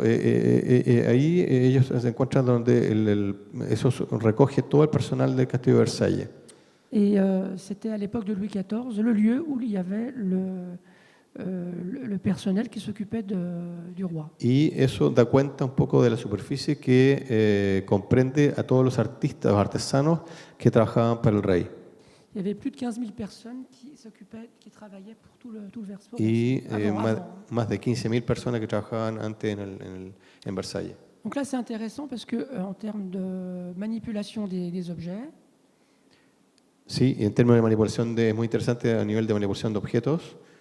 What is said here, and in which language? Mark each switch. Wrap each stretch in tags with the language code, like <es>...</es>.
<es>Ahí ellos se encuentran donde eso recoge todo el personal del castillo de Versalles.</es> <fr>Et c'était à l'époque de Louis XIV le lieu où il y avait le personnel qui s'occupait du roi.</fr> <es>Y eso da cuenta un poco de la superficie que comprende a todos los artistas, los artesanos que trabajaban para el rey.</es> <fr>Il y avait plus de 15 000 personnes qui travaillaient pour tout le Versailles.</fr> <es>Y más de 15.000 personas que trabajaban antes en Versalles.</es> <fr>Donc là, c'est intéressant parce que en termes de manipulation des objets.</fr> <es>Sí, en términos de manipulación es muy interesante a nivel de manipulación de objetos.</es>